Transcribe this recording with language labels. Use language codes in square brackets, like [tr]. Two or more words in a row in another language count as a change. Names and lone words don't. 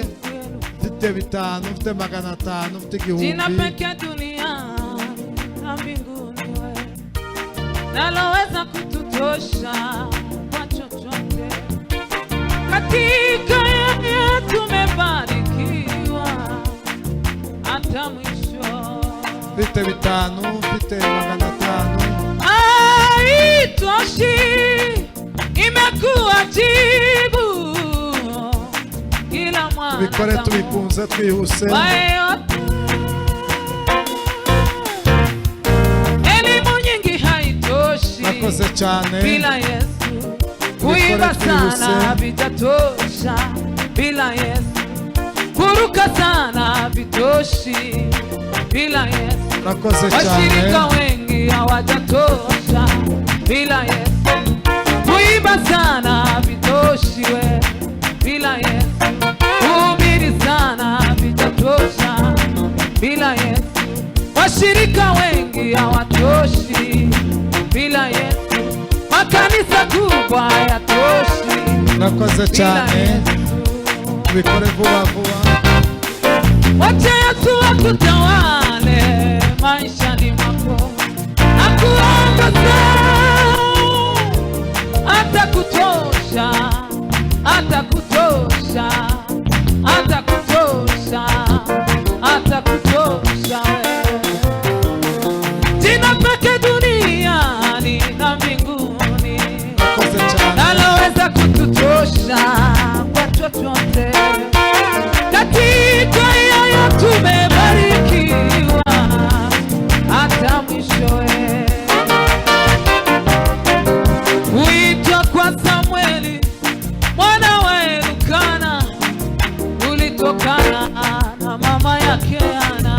[rw] Mfite 5, mfite 500, mfite 1000. [sw] Jina pekee duniani na mbinguni wewe, naloweza kututosha kwa chochote. Katika yeye tumebarikiwa hata mwisho. Mfite 5, mfite 500. Haitoshi, imekuwa jibu kila mwana. [rw] Tubikore tubikunze twihuse. [sw] Elimu nyingi haitoshi. [rw] Murakoze cyane. [sw] Bila Yesu kuimba sana vitatosha. bila Yesu. Kuruka sana vitoshi bila Yesu. [rw] Urakoze Washirika cyane. [sw] wengi hawajatosha bila Yesu. Kuimba sana vitoshi we bila Yesu. Kuhubiri sana vitatosha bila Yesu. Washirika wengi hawatoshi bila Yesu. Makanisa kubwa hayatoshi [rw] Urakoze [sw] bila [rw] cyane. [sw] Yesu. [rw] Tubikore vuba vuba. [sw] Wacha Yesu akutawale maishani mwako, akuongoze, atakutosha, atakutosha, atakutosha, atakutosha. Jina pekee duniani na mbinguni [rw] Urakoze cyane. [sw] naloweza kututosha kwa chochote. Katika yeye tumebarikiwa hata mwishowe. Uitwa kwa Samueli mwana wa Elkana ulitokana na mama yake Ana.